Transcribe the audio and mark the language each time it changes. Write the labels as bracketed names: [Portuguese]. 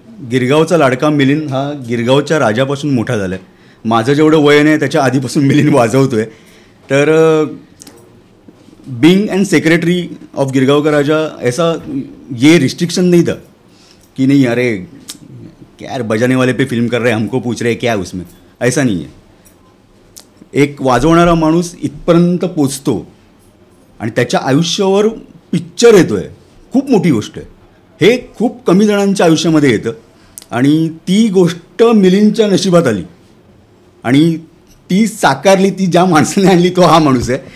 [Marathi] गिरगावचा लाडका मिलिंद हा गिरगावच्या राजापासून मोठा झाला आहे. माझं जेवढं वय नाही त्याच्या आधीपासून मिलिंद वाजवतो आहे. [Hindi] तर [English] being and secretary of [Hindi] Girgaon का राजा ऐसा ये रिस्ट्रिक्शन नहीं था कि नहीं अरे क्या यार बजाने वाले पे फिल्म कर रहे हैं, हमको पूछ रहे हैं क्या उसमें, ऐसा नहीं है. [Marathi] एक वाजवणारा माणूस इथपर्यंत पोचतो आणि त्याच्या आयुष्यावर पिक्चर येतो आहे, खूप मोठी गोष्ट आहे. हे खूप कमी जणांच्या आयुष्यामध्ये येतं आणि ती गोष्ट मिलिंदच्या नशिबात आली आणि ती साकारली, ती ज्या माणसाने आणली तो हा माणूस आहे.